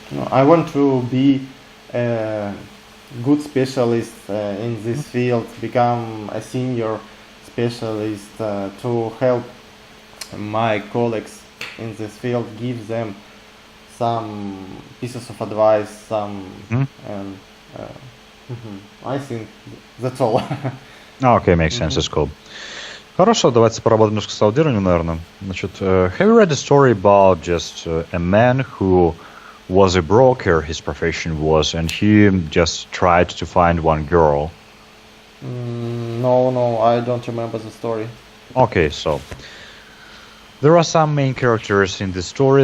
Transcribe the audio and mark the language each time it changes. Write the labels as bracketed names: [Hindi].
[English] I want to be a good specialist in this field, become a senior specialist to help my colleagues in this field, give them some pieces of advice, and I think that's all. Okay, makes sense, it's cool. [Russian] Хорошо, давайте поработаем немножко с аудированием, наверное. [English] Значит, have you read a story about just a man who was a broker, his profession was, and he just tried to find one girl? No, I don't remember the story. Okay, so there are some main characters in the story.